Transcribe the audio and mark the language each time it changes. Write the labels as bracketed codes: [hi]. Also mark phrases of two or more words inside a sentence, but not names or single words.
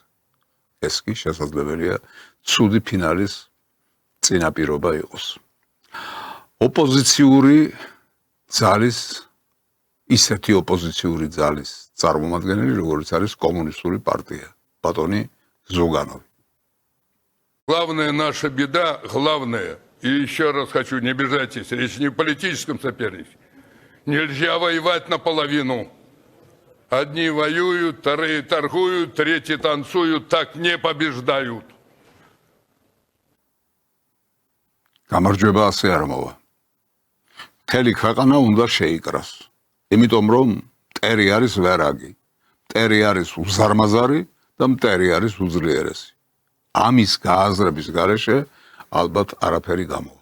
[ka] ეს კი შესაძლებელია ცუდი ფინალის წინაპირობა იყოს. ოპოზიციური ძალის, ისეთი ოპოზიციური ძალის წარმომადგენელი, როგორც არის კომუნისტური партия, ბატონი ზუგანოვი. [ru] Главная наша беда, главное, и еще раз хочу, не обижайтесь, речь не о политическом сопернике. Нельзя воевать наполовину. Одни воюют, вторые торгуют, третьи танцуют, так не побеждают. [ka] გამარჯვება ასე არ მოვა. მთელი ქვეყანა უნდა შეიკრას. იმიტომ რომ მტერი არის ვერაგი, მტერი არის უზარმაზარი და მტერი არის უძლიერესი. ამის გააზრების გარეშე ალბათ არაფერი გამოვა.